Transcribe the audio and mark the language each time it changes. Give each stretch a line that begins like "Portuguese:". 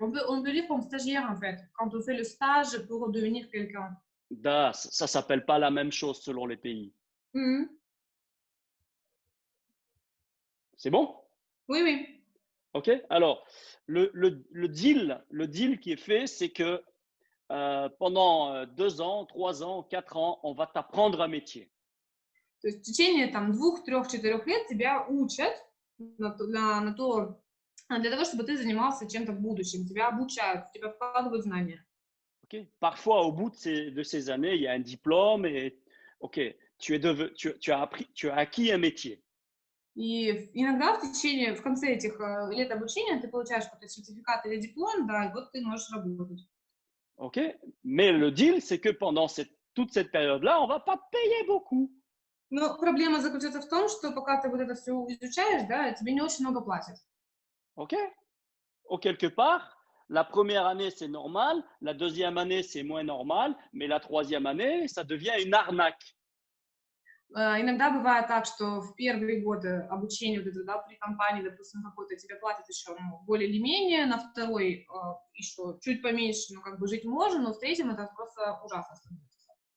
French: On peut dire comme stagiaire, en fait, quand on fait le stage pour devenir quelqu'un. Da, ça ne s'appelle pas la même chose selon les pays. Мгм. C'est bon? Oui, oui. OK? Alors, le deal qui est fait, c'est que pendant 2 ans, 3 ans, 4 ans, on va t'apprendre un métier.
Russian: То есть в течение там 2, 3, 4 лет тебя учат для того, чтобы ты занимался чем-то в будущем. Тебя обучают, тебя вкладывают знания.
French: OK? Parfois, au bout de ces années, il y a un diplôme et OK, tu as acquis un métier.
Russian: И иногда в конце этих лет обучения ты получаешь какой-то сертификат или диплом, да, и вот ты можешь работать.
French: OK? Mais le deal, c'est que pendant toute cette période-là, on ne va pas te payer beaucoup.
Russian: Но проблема заключается в том, что пока ты вот это все изучаешь, да, тебе не очень много платят.
French: OK? Ou quelque part, la première année, c'est normal, la deuxième année, c'est moins normal, mais la troisième année, ça devient une arnaque.
Russian: Иногда бывает так, что в первые годы обучения вот это, да, при компании, допустим, какой-то тебе платят еще более или менее, на второй еще чуть поменьше, ну, как бы жить можно, но в третьем это просто ужасно становится.